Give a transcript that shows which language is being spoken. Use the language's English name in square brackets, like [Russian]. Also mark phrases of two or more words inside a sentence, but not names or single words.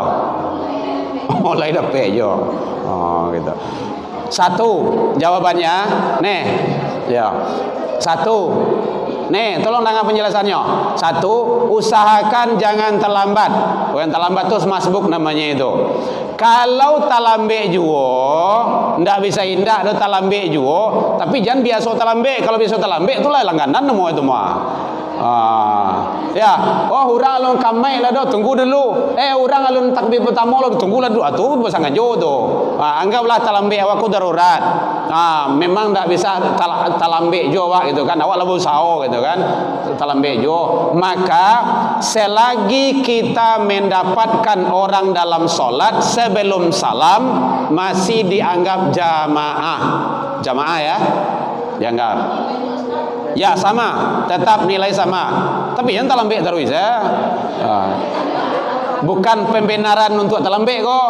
[Minangkabau] Lain dapat jo. Gitu. [Indonesian] 1 jawabannya, nih. Ya. 1. Nih, tolong dengar penjelasannya. 1, usahakan jangan terlambat. Bukan terlambat tuh masbuk namanya itu. [Minangkabau] Kalau talambe juo, ndak bisa indah do talambe juo, tapi jangan biasa talambe. Kalau biasa talambe itulah langganan semua itu mah. Orang alun kamai lah do, tunggu dulu. Orang alun takbir pertama lah, tunggu lah dulu. [Indonesian] Atuh pasangan jodoh. [Minangkabau] Anggaplah talambe awak ku darurat. Memang tak bisa talambe jo awak gitu kan. Awak labu sao gitu kan. Talambe jo. [Indonesian] Maka selagi kita mendapatkan orang dalam solat sebelum salam masih dianggap jamaah. Jamaah ya. Dianggap. Ya sama, tetap nilai sama. Tapi yang talambe terus ya. Bukan pembenaran untuk talambe kok.